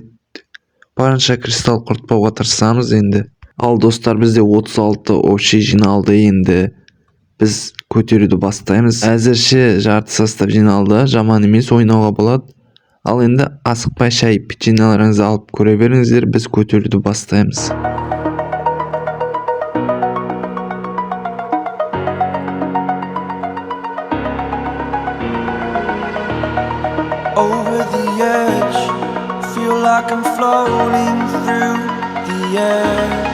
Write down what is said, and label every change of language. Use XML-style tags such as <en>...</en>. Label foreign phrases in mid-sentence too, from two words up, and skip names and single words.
<kk>Барынша кристалл құртпауға тырысамыз енді. Ал достар, бізде 36 общий жиналды енді. Біз көтеруді бастаймыз. Әзірше жарты состав жиналды, жаман емес, ойнауға болады. Ал енді асықпай шай печеньелеріңізді алып көре беріңіздер, біз көтеруді бастаймыз.</kk> <en>Over the edge, feel like I'm floating through the air.</en>